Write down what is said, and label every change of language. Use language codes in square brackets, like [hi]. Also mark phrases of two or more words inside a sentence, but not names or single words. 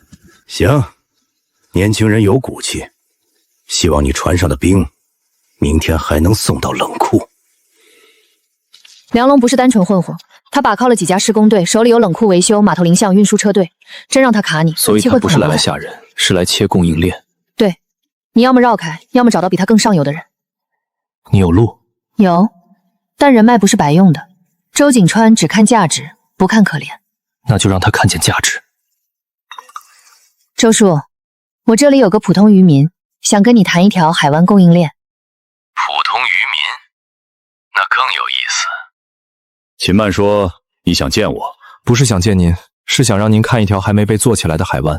[zh] 行，年輕人有骨氣，希望你船上的兵，明天還能送到冷庫。梁龍不是單純混混，他把靠了幾家施工隊，手裡有冷庫維修、碼頭林相、運輸車隊。真讓他卡你，所以他不是來嚇人，是來切供應鏈。對，你要麼繞開，要麼找到比他更上游的人。你有路？有，但人脈不是白用的。周景川只看價值，不看可憐。那就讓他看見價值。周叔，我這裡有個普通漁民，想跟你談一條海灣供應鏈。普通漁民，那更有意思。秦曼說你想見我，不是想見您，是想讓您看一條還沒被做起來的海灣。